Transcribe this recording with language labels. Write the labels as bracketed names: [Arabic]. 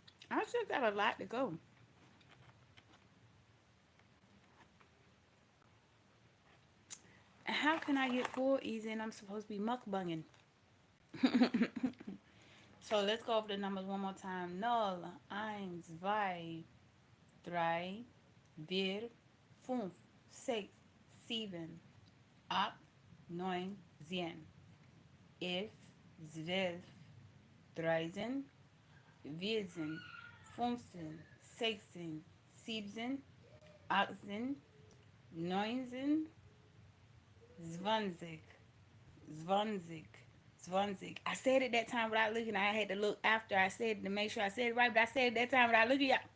[English] I still got a lot to go. How can I get full easy and I'm supposed to be mukbanging? So let's go over the numbers one more time. [German] Null, eins, zwei, drei, vier, fünf, sechs, sieben, acht, neun, zehn, elf, zwölf, dreizehn, vierzehn, fünfzehn, sechzehn, siebzehn, achtzehn, neunzehn, zwanzig, zwanzig, zwanzig. [English] I said it that time without looking. I had to look after I said it to make sure I said it right, but I said it that time without looking.